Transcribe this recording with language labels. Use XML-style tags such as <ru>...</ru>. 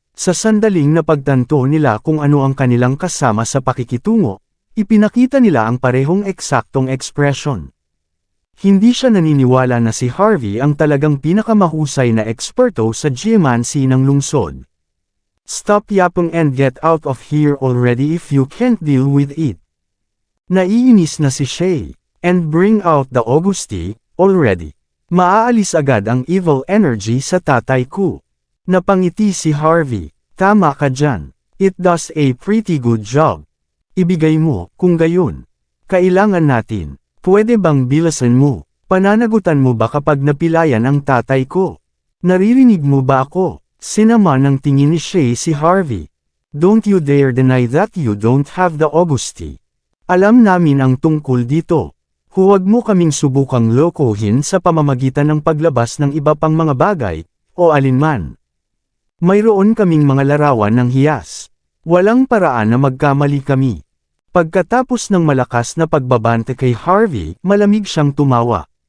<tl>Sa sandaling napagtanto nila kung ano ang kanilang kasama sa pakikitungo, ipinakita nila ang parehong eksaktong ekspresyon. Hindi siya naniniwala na si Harvey ang talagang pinakamahusay na eksperto sa geomancy ng lungsod.</tl> <en>Stop yapping and get out of here already if you can't deal with it.</en> <tl>Naiinis na si Shay.</tl> <en>And bring out the Augusti, already.</en> <tl>Maaalis agad ang evil energy sa tatay ko. Napangiti si Harvey. Tama ka dyan.</tl> <en>It does a pretty good job.</en> <tl>Ibigay mo, kung gayon. Kailangan natin. Pwede bang bilasan mo? Pananagutan mo ba kapag napilayan ang tatay ko? Naririnig mo ba ako? Sinama ng tingin ni Shay si Harvey.</tl> <en>Don't you dare deny that you don't have the Augusti.</en> <tl>Alam namin ang tungkol dito. Huwag mo kaming subukang lokohin sa pamamagitan ng paglabas ng iba pang mga bagay, o alinman. Mayroon kaming mga larawan ng hiyas. Walang paraan na magkamali kami. Pagkatapos ng malakas na pagbabante kay Harvey, malamig siyang tumawa.</tl>